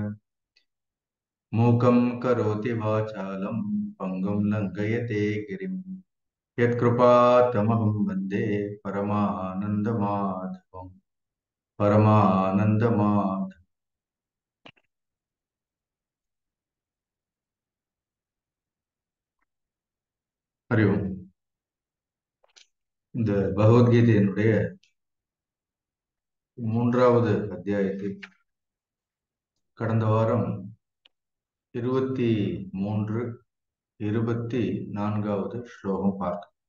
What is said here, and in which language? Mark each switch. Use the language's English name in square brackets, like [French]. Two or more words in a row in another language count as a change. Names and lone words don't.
[Sanskrit] मूकं करोति वाचालं पङ्गुं लङ्घयते गिरिं यत्कृपातमहं वन्दे परमानन्दमाधवम्। हरि ओम. [Tamil] இந்த பகவத்கீதையினுடைய 3வது அத்தியாயத்தில் கடந்த வாரம் 23, 24வது ஸ்லோகம் பார்த்தோம்.